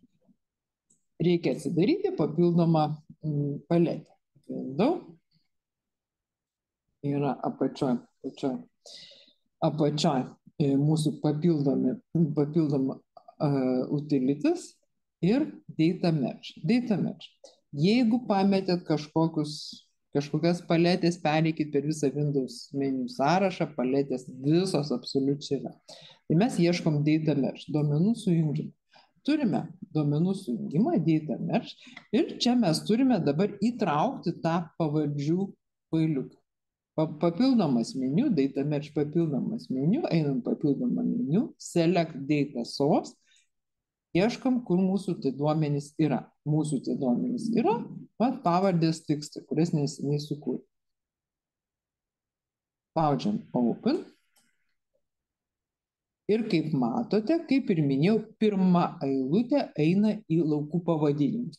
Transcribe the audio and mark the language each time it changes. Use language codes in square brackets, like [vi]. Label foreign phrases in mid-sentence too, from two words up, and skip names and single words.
[lt] Reikia atsidaryti papildomą paletę. Daug. Yra apačioj mūsų papildoma utilities ir [en] data match. Data match. [lt] Jeigu pametėt kažkokias paletės, pereikit per visą Windows meniu sąrašą, paletės visos absoliučiai yra. Tai mes ieškom [en] data match, [lt] duomenų sujungimą. Turime duomenų sujungimą, [en] data match, [lt] ir čia mes turime dabar įtraukti tą pavardžių failiuką. Papildomas meniu, [en] data match [lt] papildomas meniu, einam papildomą meniu, [en] select data source, [lt] ieškam, kur mūsų tai duomenys yra. Mūsų tai duomenys yra, pavardės tekstą, kuris neseniai sukūrė. Spaudžiam open. Ir kaip matote, kaip ir minėjau, pirma eilutė eina į laukų pavadinimus.